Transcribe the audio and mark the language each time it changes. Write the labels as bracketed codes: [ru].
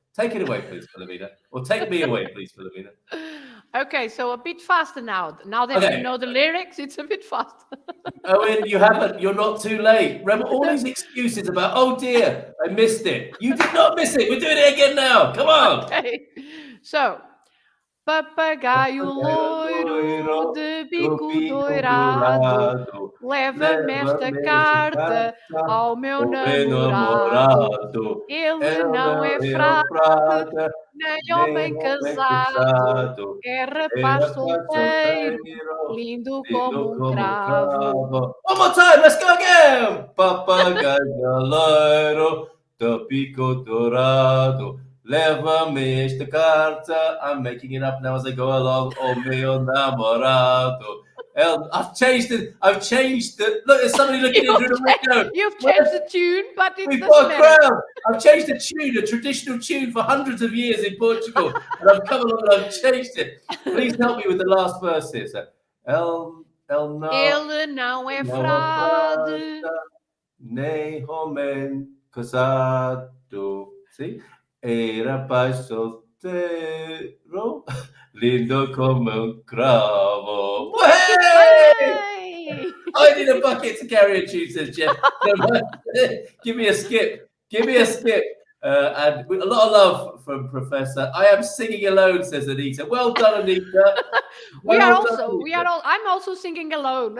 [en] Take it away, please, Filomena. Or take me away, please, Filomena. Okay, so a bit faster now. Now that you know the lyrics, it's a bit faster. Owen, you haven't. You're not too late. Remember all these excuses about, oh dear, I missed it. You did not miss it. We're doing it again now. Come on. Okay. [pt] So, papagaio loiro de bico doirado, leva-me esta carta ao meu namorado. Ele não é frade, nem homem casado, é rapaz solteiro, lindo como cravo. [en] One more time, let's go again. [pt] Papagaio loiro de bico dourado, leva-me esta carta. [en] I'm making it up now as I go along. Oh, [pt] meu namorado. [en] I've changed it. Look, there's somebody looking in through the window. You've changed the tune, but it's We've the got a same. crowd. I've changed the tune, a traditional tune for hundreds of years in Portugal, and I've come along and I've changed it. Please help me with the last verse here. So, [pt] Ele não é frade, nem homem casado. [en] See? [pt] É rapaz solteiro, lindo como cravo. [en] Hey! I need a bucket to carry a tune, says Jeff. Give me a skip. And with a lot of love from Professor. I am singing alone, says Anita. Well done, Anita. I'm also singing alone.